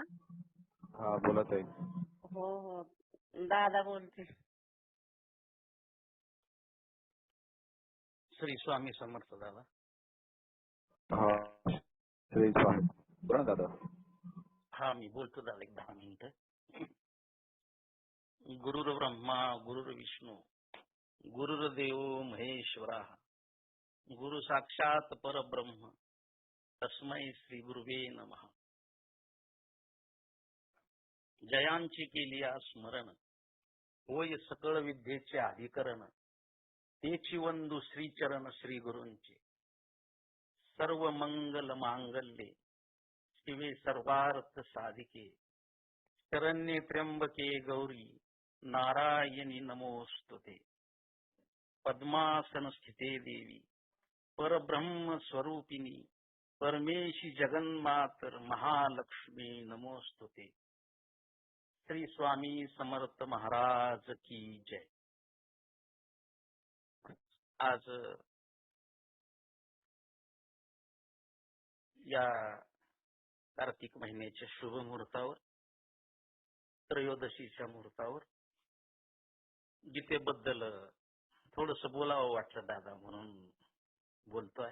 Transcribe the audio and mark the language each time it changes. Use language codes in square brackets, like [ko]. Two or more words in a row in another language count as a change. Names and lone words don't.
[mr] हा बोला ताई. हो हो दादा बोलते. श्री स्वामी समर्थ दादा. हा श्री स्वामी. बोला दादा. हा मी बोलतो दादा एक 10 मिनिटं. [sa] गुरुर ब्रह्मा गुरुर विष्णू गुरुर्देव महेश्वरा गुरु साक्षात परब्रह्म तस्मै श्री गुरुवे नमः. [mr] जयांची केली स्मरण होय सकळ विद्येचे अधिकरण तेची वंदू श्री चरण श्री गुरूंचे [sa] सर्व मंगल मांगल्ये शिवे सर्वार्थ साधिके शरण्ये त्र्यंबके गौरी नारायणी नमोस्तुते. पद्मासन स्थिते देवी परब्रह्म स्वरूपिणी परमेशी जगन्मातर महालक्ष्मी नमोस्तुते. [mr] श्री स्वामी समर्थ महाराज [hi] की जय. [mr] आज या कार्तिक महिन्याच्या शुभ मुहूर्तावर त्रयोदशीच्या मुहूर्तावर गीतेबद्दल थोडस बोलावं वाटलं दादा म्हणून बोलतोय.